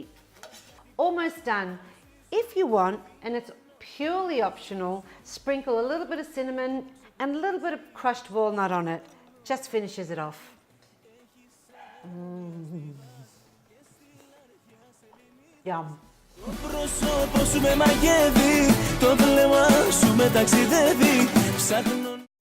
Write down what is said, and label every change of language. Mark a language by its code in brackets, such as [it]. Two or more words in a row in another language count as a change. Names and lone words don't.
[en] Almost done. If you want, and it's purely optional, sprinkle a little bit of cinnamon and a little bit of crushed walnut on it. Just finishes it off. Yum. [el] Το πρόσωπο σου με μαγεύει, το βλέμμα σου με ταξιδεύει.